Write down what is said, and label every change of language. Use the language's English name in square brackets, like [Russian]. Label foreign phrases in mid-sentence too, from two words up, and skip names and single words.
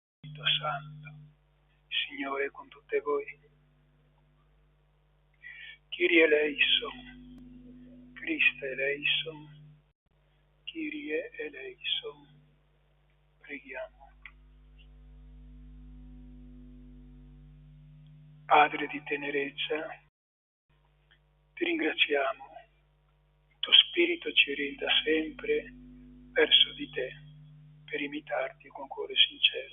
[Italian] Spirito Santo. Il Signore è con tutte voi. [Greek] Κύριε ελέησον, Χριστέ ελέησον, Κύριε ελέησον. [Italian] Preghiamo. Padre di tenerezza, ti ringraziamo. Il tuo Spirito ci orienta sempre verso di te per imitarti con cuore sincero.